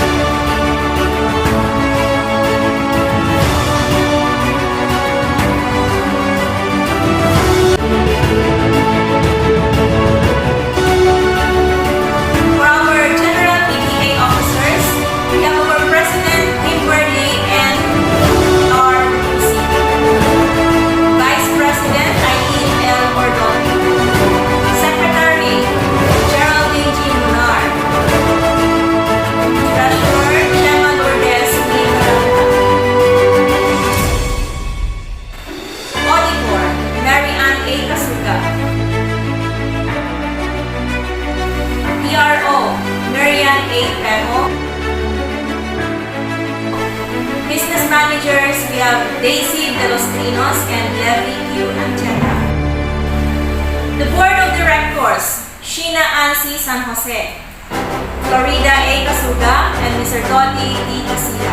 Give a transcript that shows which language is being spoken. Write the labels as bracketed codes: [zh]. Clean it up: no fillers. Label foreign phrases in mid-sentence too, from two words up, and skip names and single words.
[en] For our general PTA officers, we have our President, Kimberly and R. Lucy. Vice President, Eileen L. Ordoni. Secretary, Geraldine G. Munar. Treasurer, Gemma Lourdes B. Caranta. Auditor, Mary Ann A. Casuga. PRO, Marian A. Pemo. Business managers, we have Daisy De Los Trinos and Levy Q. Ancheta. The Board of Directors, Sheena Ansi San Jose, Florida A. Casuga, and Mr. Dodi D. Casilla.